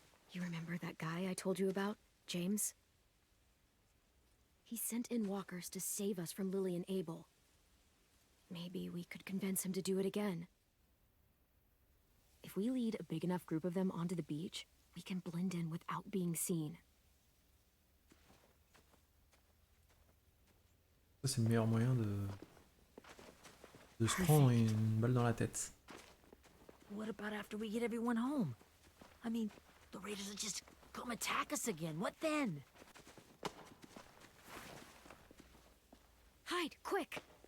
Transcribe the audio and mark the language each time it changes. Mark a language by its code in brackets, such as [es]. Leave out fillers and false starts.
[en] You remember that guy I told you about, James? He sent in walkers to save us from Lily and Abel. Maybe we could convince him to do it again. If we lead a big enough group of them onto the beach, we can blend in without being seen. [fr] Ça, c'est le meilleur moyen de se prendre une balle dans la tête. [en] What about after we get everyone home? I mean, the raiders will just come attack us again. What then? Hide, quick!